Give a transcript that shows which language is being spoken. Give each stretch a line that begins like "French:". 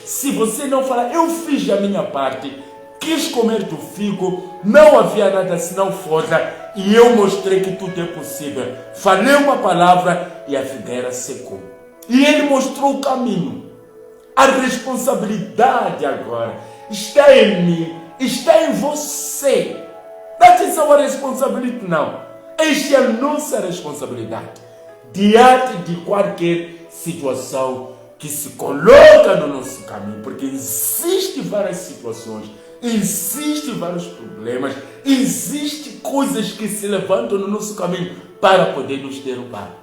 Portuguese: Se você não falar, eu fiz a minha parte, quis comer do figo, não havia nada senão folha, e eu mostrei que tudo é possível. Falei uma palavra e a figueira secou. E ele mostrou o caminho. A responsabilidade agora está em mim, está em você.
English: That is our responsibility now.
Portuguese: Esta é a nossa responsabilidade. Diante de qualquer situação que se coloca no nosso caminho. Porque existem várias situações, existem vários problemas, existem coisas que se levantam no nosso caminho para poder nos derrubar.